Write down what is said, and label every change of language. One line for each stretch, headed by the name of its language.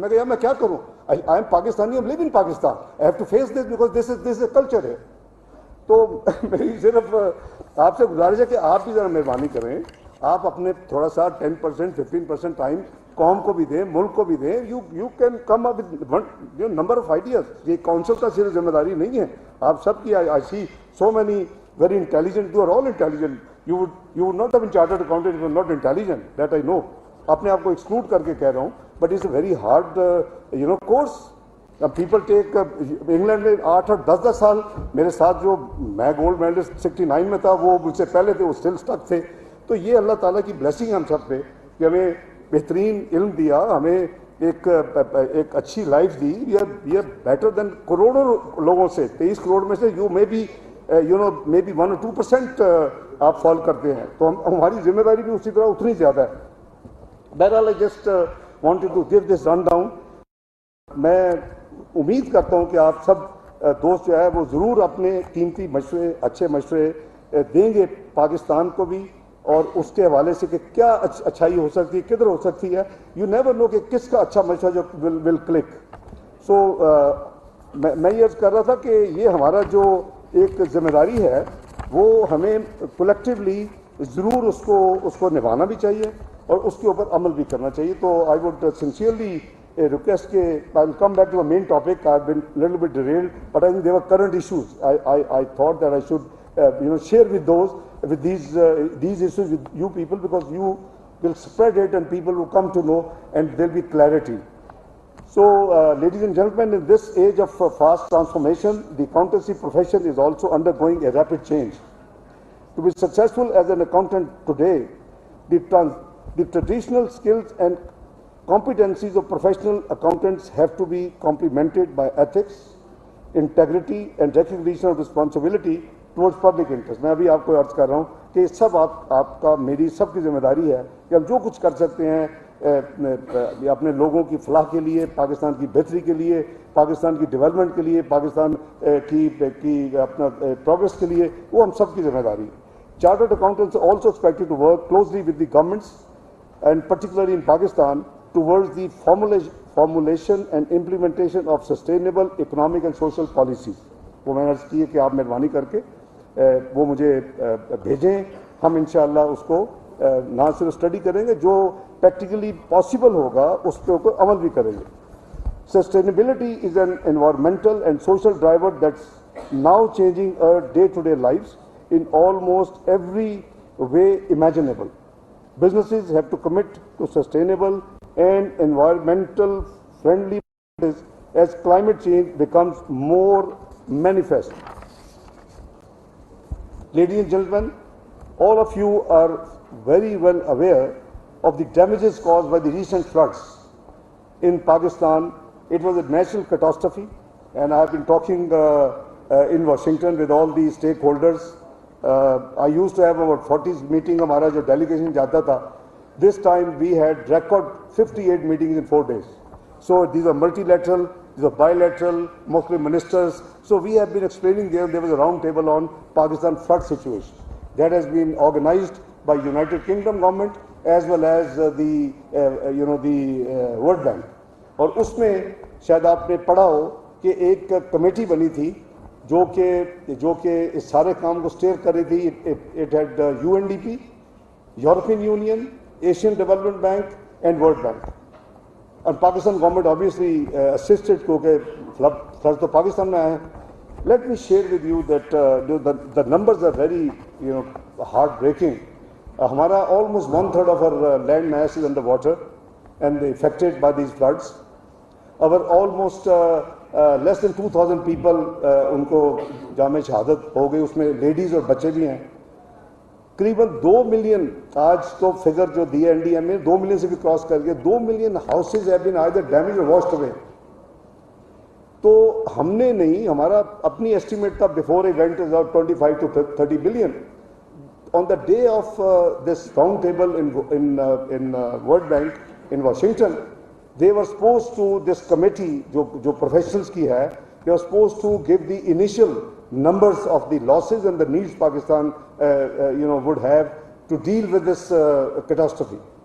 Urdu: میں کہا یار میں کیا کروں,
English: I am Pakistani, I live in Pakistan, I have to face this because this is culture ہے.
Urdu: تو میری صرف آپ سے گزارش ہے کہ آپ بھی ذرا مہربانی کریں, آپ اپنے تھوڑا سا 10%, 15% ٹائم قوم کو بھی دیں, ملک کو بھی دیں.
English: You can come up with number of ideas.
Urdu: یہ کونسل کا صرف ذمہ داری نہیں ہے, آپ سب کی.
English: I see so many very intelligent, you are all intelligent. You would not have been chartered accountant if you were not intelligent. That I know.
Urdu: اپنے آپ کو ایکسکلوڈ کر کے کہہ رہا ہوں,
English: but it's a very hard course. People take
Urdu: England میں 8 اور 10 سال میرے ساتھ, جو میں گولڈ میڈلسٹ 69 میں تھا وہ مجھ سے پہلے تھے, وہ اسٹل اسٹک تھے. تو یہ اللہ تعالیٰ کی بلیسنگ ہے ہم سب پہ کہ ہمیں بہترین علم دیا, ہمیں ایک اچھی life the.
English: we are better than
Urdu: کروڑوں لوگوں سے. 23 کروڑ میں سے
English: you may be 1 or 2%
Urdu: آپ فال کرتے ہیں, تو ہماری ذمہ داری بھی اسی طرح اتنی زیادہ ہے.
English: بہرحال I just wanted to give this run down.
Urdu: میں امید کرتا ہوں کہ آپ سب دوست جو ہے وہ ضرور اپنے قیمتی مشورے, اچھے مشورے دیں گے پاکستان کو بھی, اور اس کے حوالے سے کہ کیا اچھائی ہو سکتی ہے, کدھر ہو سکتی ہے.
English: you never know
Urdu: کہ کس کا اچھا مشورہ جو
English: Will click.
Urdu: سو میں یہ عرض کر رہا تھا کہ یہ ہمارا جو ایک ذمہ داری ہے وہ ہمیں کولیکٹیولی ضرور اس کو نبھانا بھی چاہیے اور اس کے اوپر عمل بھی کرنا چاہیے.
English: تو I would sincerely request کہ I'll come back to the main topic. I've been a little bit derailed, but I think there were current issues. I thought that I should share with these issues with you people, because you will spread it and people will come to know and there'll be clarity. So ladies and gentlemen, in this age of fast transformation, the accountancy profession is also undergoing a rapid change. To be successful as an accountant today, the traditional skills and competencies of professional accountants have to be complemented by ethics, integrity and recognition of responsibility towards public interest.
Urdu: میں ابھی آپ کو عرض کر رہا ہوں کہ سب آپ کا, میری سب کی ذمہ داری ہے کہ ہم جو کچھ کر سکتے ہیں اپنے لوگوں کی فلاح کے لیے, پاکستان کی بہتری کے لیے, پاکستان کی ڈیولپمنٹ کے لیے, پاکستان کی اپنا پروگریس کے لیے, وہ ہم سب کی ذمہ داری ہے.
English: Chartered accountants are also expected to work closely with the governments, and particularly in Pakistan, towards the formulation and implementation of sustainable economic and social policies.
Urdu: وہ میں نے عرض کی ہے کہ آپ مہربانی کر کے وہ مجھے بھیجیں, ہم انشاءاللہ اس کو نہ صرف اسٹڈی کریں گے, جو پریکٹیکلی پاسبل ہوگا اس پہ اوپر عمل بھی کریں گے.
English: Sustainability is an environmental and social driver that's now changing our day-to-day lives in almost every way imaginable. Businesses have to commit to sustainable and environmental friendly practices as climate change becomes more manifest. Ladies and gentlemen, all of you are very well aware of the damages caused by the recent floods in Pakistan. It was a natural catastrophe, and I have been talking in Washington with all the stakeholders. I used to have about 40 meeting
Urdu: ہمارا جو delegation جاتا تھا.
English: This time we had record 58 meetings in 4 days. So these are multilateral, these are bilateral, Muslim ministers. So we have been explaining there was a round table on Pakistan flood situation. That has been organized by United Kingdom government as well as the World Bank.
Urdu: اور اس میں شاید آپ نے پڑھا ہو کہ ایک committee بنی تھی جو کہ اس سارے کام کو اسٹیئر کر رہی تھی.
English: It had UNDP, European Union, Asian Development Bank and World Bank. And Pakistan government obviously assisted
Urdu: کیونکہ floods تو پاکستان میں آئے ہیں.
English: Let me share with you that the numbers are very heartbreaking. ہمارا almost 1/3 of our land mass is under water and affected by these floods. Our almost less than 2,000 people
Urdu: ان کو جامع شہادت ہو گئی, اس میں لیڈیز اور بچے بھی ہیں. قریباً 2 ملین, آج تو فگر جو دی این ڈی ایم میں 2 ملین سے بھی کراس کر گئے, 2 million
English: Houses have been either damage اور washed away.
Urdu: تو ہم نے نہیں, ہمارا اپنی ایسٹیمیٹ تھا
English: Before event is about 25 to 30 billion. On the day of this round table in World Bank in Washington, they were supposed to, this committee
Urdu: جو professionals کی ہے,
English: they were supposed to give the initial numbers of the losses and the needs Pakistan would have to deal with this catastrophe.